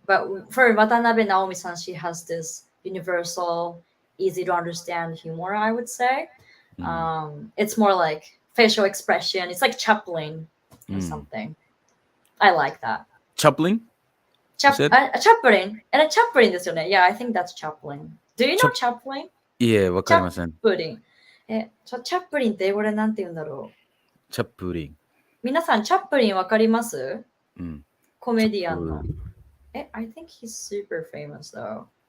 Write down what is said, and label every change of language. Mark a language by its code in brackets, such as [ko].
[en] But for Watanabe Naomi-san, she has this universal, easy to understand humor, I would say. It's more like facial expression. It's like Chaplin or something. I like that. Chaplin? Chaplin. And a Chaplin [ja] ですよね。 [en] Yeah, I think that's Chaplin. Do you know Chaplin? [ja] Yeah, わかりません。チャップリン。チャップリンって英語でなんて言うんだろう。チャップリン。皆さん、チャップリンわかります？コメディアンの。 [en] I think he's super famous though.